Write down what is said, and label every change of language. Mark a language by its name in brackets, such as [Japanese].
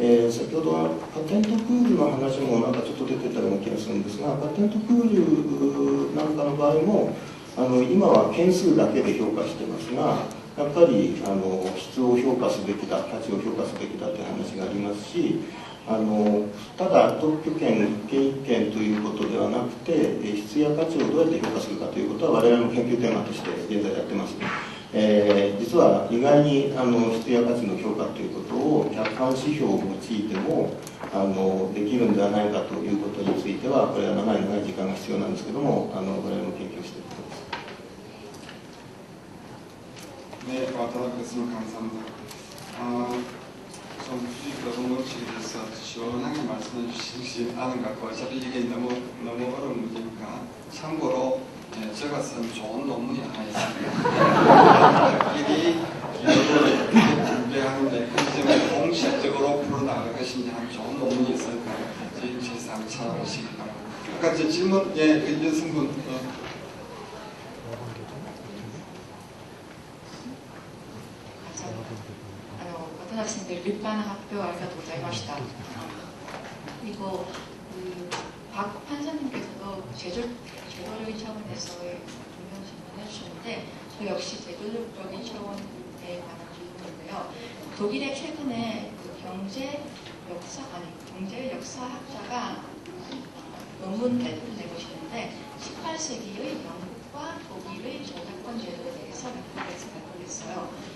[Japanese] 先ほどはパテントプールの話もなんかちょっと出てたような気がするんですが、パテントプールなんかの場合も今は件数だけで評価してますが、やっぱり質を評価すべきだ、価値を評価すべきだという話がありますし、ただ特許権、権益権ということではなくて、質や価値をどうやって評価するかということは我々の研究テーマとして現在やってます。実は意外に質や価値の評価ということを客観指標を用いてもできるんではないかということについては、これは長い時間が必要なんですけども、我々も研究しているところです。 [Korean] 네, 와타나베 교수님 감사합니다. 좀 수익 원칙에 대해서 시원하게 말씀해 주시지 않은 것 같고, 어차피 이게 너무 어려운 문제니까 참고로 제가 쓴 좋은 논문이 하나 있습니다. 미리 준비하는데 그 점을 공식적으로 풀어나갈 것인지 하는 좋은 논문이 있으니까 저희 실사 한번 찾아보시기 바랍니다. 아까 제 질문, 윤승분. [Japanese] 渡辺先生、立派な発表ありがとうございました。 [Korean] 그리고 박 판사님께서도 제도적인 차원에서의 중요한 질문을 해주셨는데, 저 역시 제도적인 차원에 관한 질문인데요. 독일에 최근에 경제 역사학자가 논문 발표를 내보시는데 18세기의 영국과 독일의 저작권 제도에 대해서 발표를 했어요.